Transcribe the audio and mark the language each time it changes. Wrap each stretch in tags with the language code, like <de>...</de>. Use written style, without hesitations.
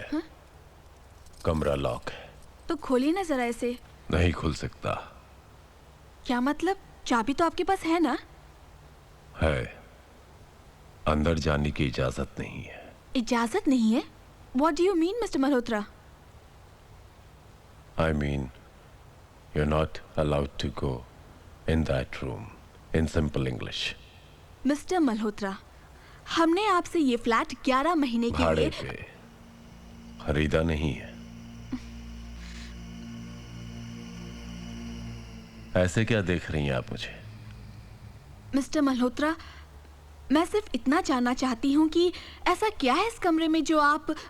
<hi>हा? कमरा लॉक है। तो खोलिए ना जरा इसे। नहीं खुल सकता। क्या मतलब? चाबी तो आपके पास है ना? है, अंदर जाने की इजाजत नहीं है। इजाजत नहीं है?</hi> <en>What do you mean, Mr. Malhotra? I mean, you're not allowed to go in that room. In simple English. Mr.</en> <hi>Malhotra, हमने आपसे ये फ्लैट 11 महीने के भाड़े लिए पे खरीदा नहीं है। ऐसे क्या देख रही हैं आप मुझे? मिस्टर मल्होत्रा, मैं सिर्फ इतना जानना चाहती हूँ कि ऐसा क्या है इस कमरे में जो आप...</hi>